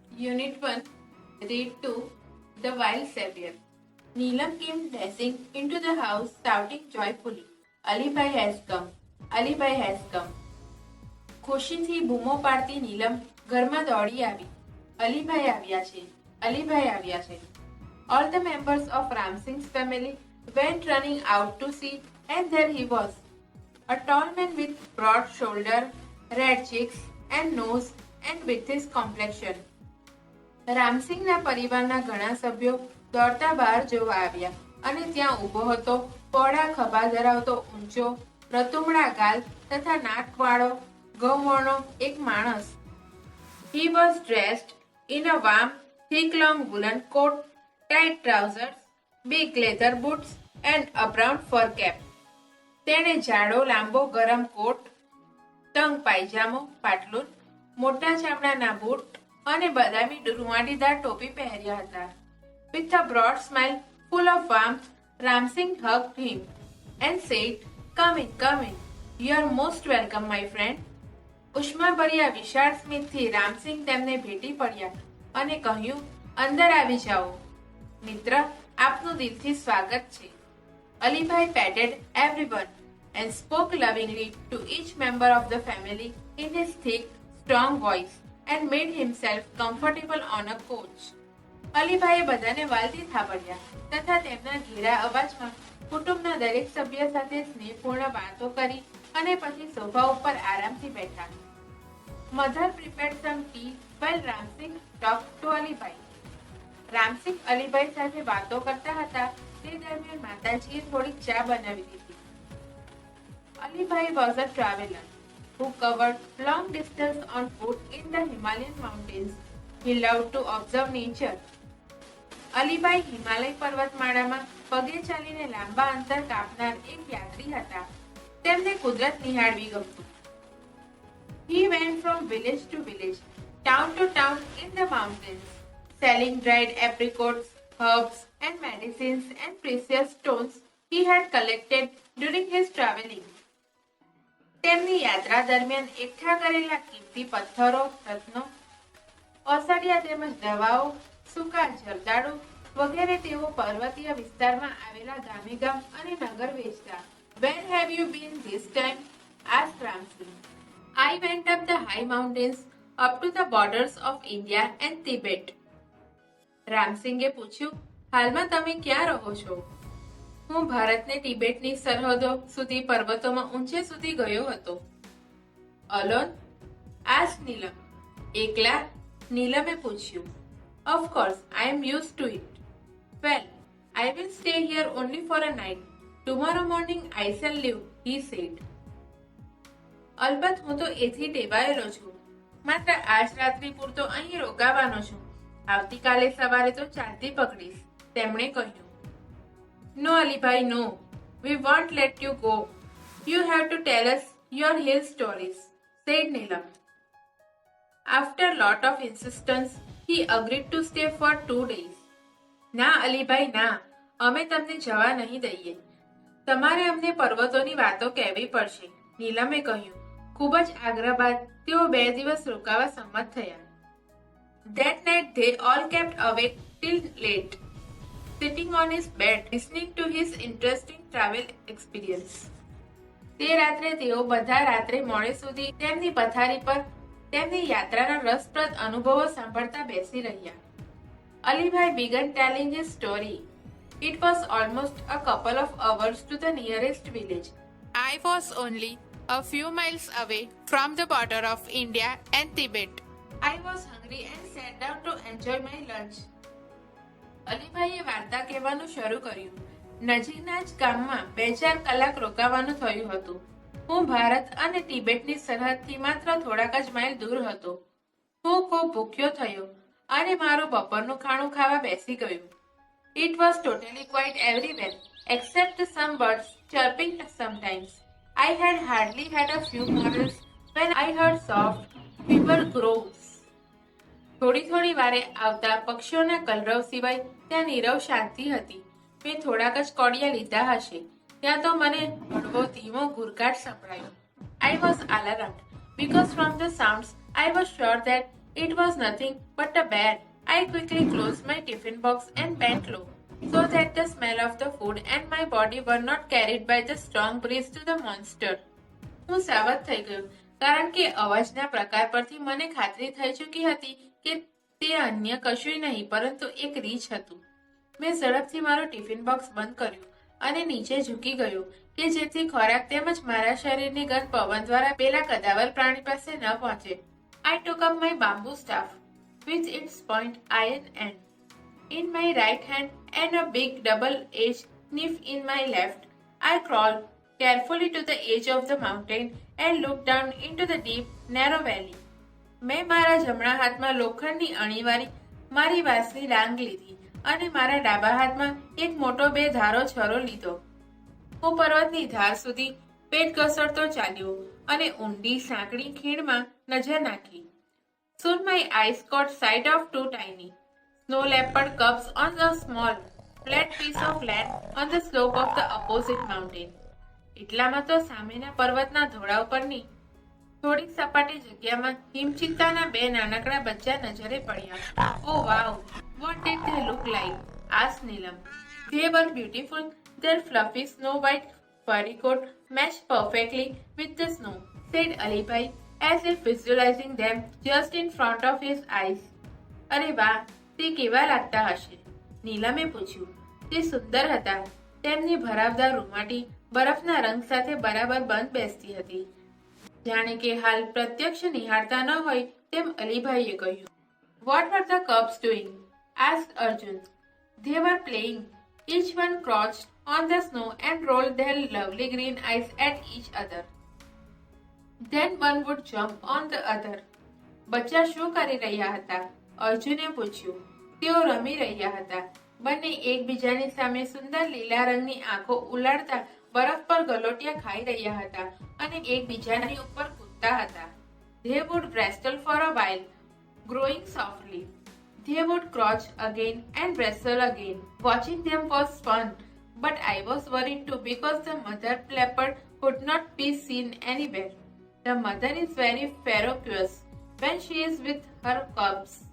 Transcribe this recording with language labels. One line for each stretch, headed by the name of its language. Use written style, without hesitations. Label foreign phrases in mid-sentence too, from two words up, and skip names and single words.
English: Unit 1, Read 2, The Wild Savior. Neelam came dashing into the house, shouting joyfully, Ali Bhai has come! Ali Bhai has come!
Gujarati: ખુશીથી બૂમો પાડતી નીલમ ઘરમાં દોડી આવી. અલીભાઈ આવ્યા છે, અલીભાઈ આવ્યા છે.
English: All the members of Ram Singh's family went running out to see, and there he was, a tall man with broad shoulder, red cheeks and nose, and with his complexion.
Gujarati: રામસિંહના પરિવારના ઘણા સભ્યો દોડતા બહાર જોવા આવ્યા અને ત્યાં ઊભો હતો પહોળા ખભા ધરાવતો ઊંચો રતુમડા ગાલ તથા નાકવાળો ગૌવર્ણો એક માણસ.
English: He was dressed in a warm, thick long woolen coat, tight trousers, big leather boots and a brown fur cap.
Gujarati: તેણે જાડો લાંબો ગરમ કોટ, તંગ પાયજામો પાટલુન, મોટા ચામડાના બૂટ અને બદામી રૂંવાટીદાર ટોપી પહેર્યા હતા.
English: With a broad smile full of warmth, Ramsingh hugged him and said, "Come in, come in. You are most welcome, my friend."
Gujarati: ઉષ્માભર્યા વિશાળ સ્મિતથી રામસિંહ તેમને ભેટી પડ્યા અને કહ્યું, અંદર આવી જાઓ. મિત્ર, આપનું દિલથી સ્વાગત છે.
English: અલીભાઈ patted everyone and spoke lovingly to each member of the family in his thick, strong voice and made himself comfortable on a couch.
Gujarati: અલીભાઈએ બધાને વાલથી થાબડ્યા તથા તેમના ઘેરા અવાજમાં કુટુંબના દરેક સભ્ય સાથે સ્નેહપૂર્ણ વાતો કરી અને પછી સોફા ઉપર આરામથી બેઠા.
English: Mother prepared some tea while Ramsingh talked to અલીભાઈ.
Gujarati: રામસિંહ અલીભાઈ સાથે વાતો કરતા હતા તે દરમિયાન માતાજીએ થોડીક ચા બનાવી દીધી.
English: અલીભાઈ was a traveler who covered long distance on foot in the Himalayan mountains. He loved to observe nature.
Gujarati: અલીભાઈ હિમાલય પર્વતમાળામાં પગે ચાલીને લાંબા અંતર કાપનાર એક યાત્રી હતા. તેમને કુદરત નિહાળવી ગમતું.
English: He went from village to village, town to town in the mountains, selling dried apricots, herbs and medicines and precious stones he had collected during his traveling.
Gujarati: તેમની યાત્રા દરમિયાન એકઠા કરેલા કિંમતી પથ્થરો, રત્નો, ઔષધિયા તેમજ દવાઓ, સૂકા જરદાળુ વગેરે તેઓ પર્વતીય વિસ્તારમાં આવેલા ગામે ગામ અને નગર વેચતા.
English: Where have you been this time? asked Ramsingh. I went up the high mountains up to the borders of India and Tibet.
Gujarati: રામસિંગે પૂછ્યું, હાલમાં તમે ક્યાં રહો છો? હું ભારતને તિબેટની સરહદો સુધી પર્વતોમાં ઊંચે સુધી ગયો હતો.
English: Alone? asked Neelam.
Gujarati: એકલા? નીલમે પૂછ્યું.
English: Of course, I am used to it. Well, I will stay here only for a night. Tomorrow morning I shall leave, he said.
Gujarati: અલબત્ત હું તો એથી ટેવાયેલો છું. માત્ર આજ રાત્રિ પૂરતો અહીં રોકાવાનો છું. આવતીકાલે સવારે તો ચાલતી પકડીશ, તેમણે કહ્યું.
English: No, અલીભાઈ, no. We won't let you go. You have to tell us your hill stories, said Neelam. After lot of insistence, he agreed to stay for 2 days.
Gujarati: ના અલીભાઈ, ના, અમે તમને જવા નહીં દઈએ. તમારે અમને પર્વતોની વાતો કહેવી પડશે, નીલમે કહ્યું. ખૂબ જ આગ્રહ બાદ તેઓ 2 દિવસ રોકાવા સંમત થયા.
English: That night they all kept awake till late, sitting on his bed, listening to his interesting travel experience.
Gujarati: તે રાત્રે તેઓ બધા રાત્રે મોડે સુધી તેમની પથારી પર તેમની યાત્રાના રસપ્રદ અનુભવો સાંભળતા બેસી રહ્યા.
English: અલીભાઈ began telling his story. It was almost a couple of hours to the nearest village. I was only a few miles away from the border of India and Tibet. I was hungry and sat down to enjoy my lunch.
Gujarati: અલીભાઈએ વાર્તા કહેવાનું શરૂ કર્યું. નજીકના જ ગામમાં 2-4 કલાક રોકાવાનું થયું હતું. હું ભારત અને તિબેટની સરહદથી માત્ર થોડાક જ માઇલ દૂર હતો. હું ખૂબ ભૂખ્યો થયો અને મારું બપોરનું ખાણું ખાવા બેસી ગયું.
English: It was totally quiet everywhere except some birds chirping sometimes. I had hardly had a few morals when I heard soft, feeble groans.
Gujarati: થોડી વારે આવતા પક્ષીઓના કલરવ સિવાય ત્યાં નીરવ શાંતિ હતી. મેં થોડાક જ કોડિયા લીધા હશે. ત્યાં તો મને હળવો ધીમો ઘુરકાટ સંભળાયો.
English: I was alarmed because from the sounds I was sure that It was nothing but a bear. I quickly closed my tiffin box and bent low, so that the smell of the food and my body were not carried by the strong breeze to the monster.
Gujarati: હું સાવધ થઈ ગયો કારણ કે અવાજના પ્રકાર પરથી મને ખાતરી થઈ ચૂકી હતી કે તે અન્ય કશું નહીં પરંતુ એક રીંછ હતું. મેં ઝડપથી મારું
English: tiffin box
Gujarati: બંધ કર્યું અને નીચે ઝૂકી ગયો કે જેથી ખોરાક તેમજ મારા શરીરની ગંધ પવન દ્વારા પેલા કદાવર પ્રાણી પાસે ન પહોંચે.
English: I took up my bamboo staff with its point iron end in my right hand and a big double-edged knife in my left. I crawled carefully to the edge of the mountain and looked down into the deep, narrow valley.
Gujarati: મેં મારા જમણા હાથમાં લોખંડની અણીવાળી મારી વાંસની ડાંગ લીધી અને મારા ડાબા હાથમાં એક મોટો બે ધારો છરો લીધો. હું પર્વતની ધાર સુધી પેટ ઘસડતો ચાલ્યો અને ઊંડી સાંકડી ખીણમાં નજર નાખી.
English: Soon my eyes caught sight of two tiny snow leopard cubs on a small flat piece of land on the slope of the opposite mountain.
Gujarati: એટલામાં તો સામેના પર્વતના ધોળા ઉપરની થોડીક સપાટી જગ્યામાં હિમચિત્તાના બે નાનકડા બચ્ચા નજરે પડ્યા.
English: Oh wow, what did they look like? asked Neelam. They were beautiful. Their fluffy snow white furry coat matched perfectly with the snow, said Alibhai, as if visualizing them just in front of his eyes.
Gujarati: અરે વાહ, તે કેવા લાગતા હશે? નીલમે પૂછ્યું. તે સુંદર હતા. તેમની ભરાવદાર રૂમાટી બરફના રંગ સાથે બરાબર બંધ બેસતી હતી. જાણે કે હાલ પ્રત્યક્ષ નિહાળતા ન હોય તેમ અલીભાઈએ કહ્યું.
English: What were the cubs doing? asked Arjun. They were playing. Each one crouched on the snow and rolled their lovely green eyes at each other. Then one would jump on the other.
Gujarati: બચ્ચા શું કરી રહ્યા હતા? અર્જુને પૂછ્યું. તેઓ રમી રહ્યા હતા. બંને એકબીજાની સામે સુંદર લીલા રંગની આંખો ઉલાળતા બરફ પર ગલોટિયા ખાઈ રહ્યા હતા અને એકબીજાની ઉપર કૂદતા હતા.
English: They would wrestle for a while, growing softly. They would crouch again and wrestle again. Watching them was fun, but I was worried too because the mother leopard could not be seen anywhere. The mother is very ferocious when she is with her cubs.